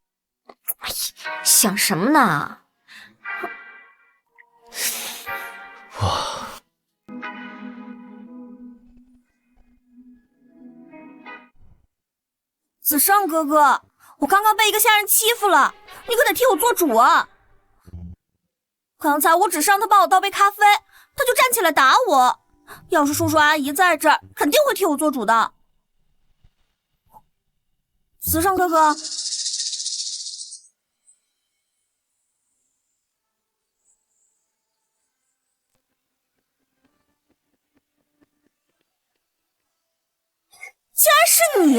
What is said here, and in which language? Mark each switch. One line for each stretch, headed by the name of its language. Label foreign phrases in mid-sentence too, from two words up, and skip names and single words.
Chinese: 想什麼呢？哇！子勝哥哥，我剛剛被一個下人欺負了，你可得替我做主啊！剛才我只是讓他幫我倒杯咖啡，他就站起來打我。要是叔叔阿姨在這兒，肯定會替我做主的。子勝哥哥，竟然是你！